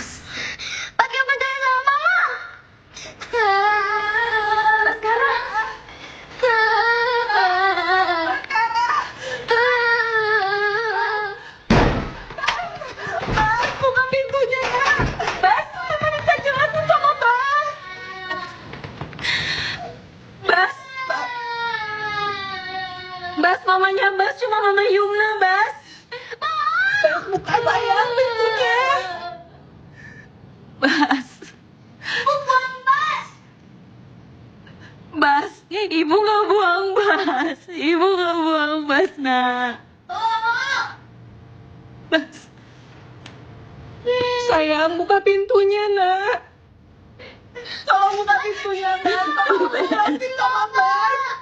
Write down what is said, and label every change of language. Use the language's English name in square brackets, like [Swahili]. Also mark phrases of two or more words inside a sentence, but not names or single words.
[Indonesian] Bas gak percaya sama Mama. Sekarang. Bas, buka pintunya ya. Bas, Mama minta jelasin sama Bas. Bas, Bas, mamanya Bas cuma Mama Yumna, Bas. Bas, buka sayang pintunya. Bas. Bukan Bas. Bas, Ibu nggak buang Bas. Ibu nggak buang Bas, nak. Bas. Sayang, buka pintunya, nak. Tolong buka pintunya, nak. Tolong jelasin sama Bas.